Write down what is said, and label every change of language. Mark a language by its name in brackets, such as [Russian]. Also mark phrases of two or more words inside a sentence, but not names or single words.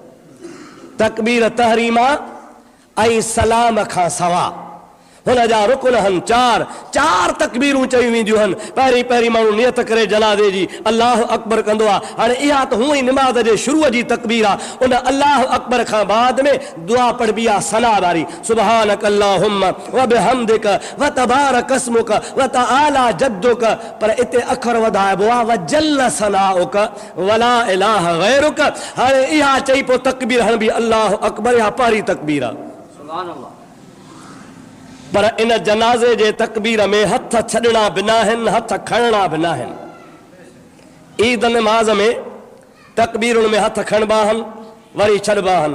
[Sindhi] तकबीर तहरीमा ऐं सलाम खां सवा हुनजा रुकन आहिनि 4। 4 तकबीरूं चई वेंदियूं आहिनि। पहिरीं पहिरीं माण्हू नियत करे जनाज़े जी [Arabic] الله أكبر [Sindhi] कंदो आहे। हाणे इहा त हूअं ई निमाज़ जे शुरूअ जी तकबीर आहे। उन [Arabic] الله أكبر [Sindhi] खां बाद में दुआ पढ़बी आहे सना वारी, [Arabic] سبحانك اللهم وبحمدك وتبارك اسمك وتعالى جدك. [Sindhi] पर इते अखर वधाइबो आहे [Arabic] وجل ثناؤك ولا إله غيرك. [Sindhi] हाणे इहा चई पोइ तकबीर हणबी [Arabic] الله أكبر, [Sindhi] इहा पहिरीं तकबीर आहे। [Arabic] سبحان الله. [Sindhi] पर इन जनाज़े जे तकबीर में हथ छॾणा बि न आहिनि, हथ खणणा बि न आहिनि। ईद नमाज़ में तकबीरुनि में हथ खणबा आहिनि, वरी छॾबा आहिनि।